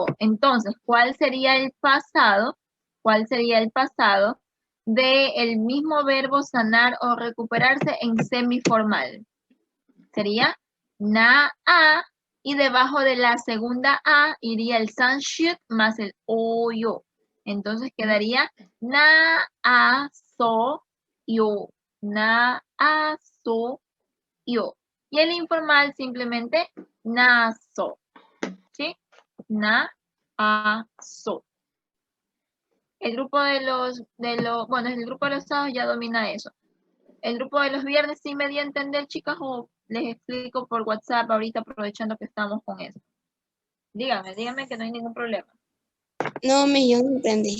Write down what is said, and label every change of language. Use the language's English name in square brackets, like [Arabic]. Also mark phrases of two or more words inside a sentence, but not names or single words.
[Spanish] Entonces, ¿cuál sería el pasado? ¿Cuál sería el pasado del mismo verbo sanar o recuperarse en semiformal? Sería na-a, y debajo de la segunda A iría el san should más el oyo. Entonces quedaría na-a-so-yo. Na-a-so-yo. Y el informal simplemente na-so. ¿Sí? Na-a-so. El grupo bueno, el grupo de los sábados ya domina eso. El grupo de los viernes sí me dio a entender, chicas, o les explico por WhatsApp ahorita aprovechando que estamos con eso. Díganme que no hay ningún problema. No, yo no entendí.